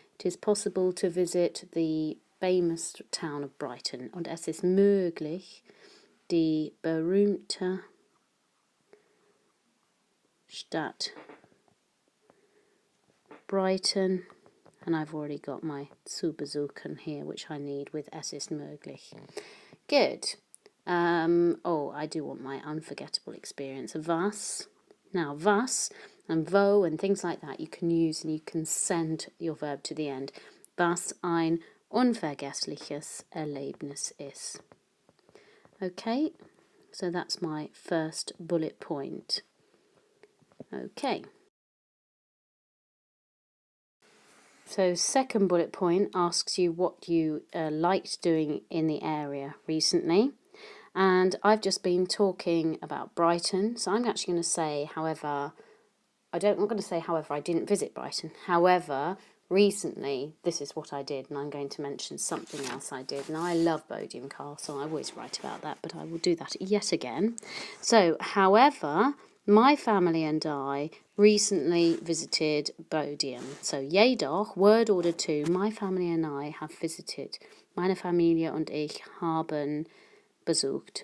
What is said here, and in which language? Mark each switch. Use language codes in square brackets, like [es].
[en] It is possible to visit the famous town of Brighton. [de] Und es ist möglich, die berühmte Stadt Brighton, [en] and I've already got my [de] zu besuchen [en] here, which I need with [de] es ist möglich. [en] Good. I do want my unforgettable experience. Was. Now, was and wo and things like that you can use, and you can send your verb to the end. [de] Was ein unvergessliches Erlebnis ist. [en] Okay, so that's my first bullet point. Okay. So second bullet point asks you what you liked doing in the area recently. And I've just been talking about Brighton, so I'm actually going to say, however, I'm not going to say, however, I didn't visit Brighton. However, recently, this is what I did, and I'm going to mention something else I did. Now, I love Bodiam Castle. I always write about that, but I will do that yet again. So, however, my family and I recently visited Bodiam. So, jedoch, word order 2, my family and I have visited. [de] Meine Familie und ich haben besucht.